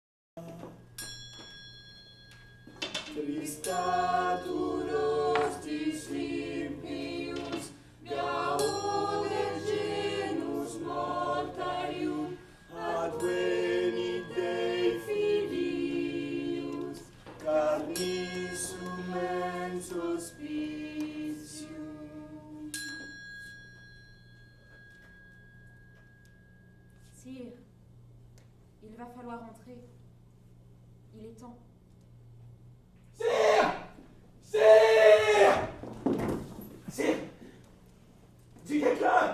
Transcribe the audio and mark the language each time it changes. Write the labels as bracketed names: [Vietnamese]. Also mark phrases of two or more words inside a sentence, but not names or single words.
[Latin] Tristatur hostis impius, gaudet genus mortarium, advenit Dei filius, carnissum mens hospitium. [French] Sire, il va falloir entrer. Il est temps. Sire! Sire! Sire! Du Guesclin!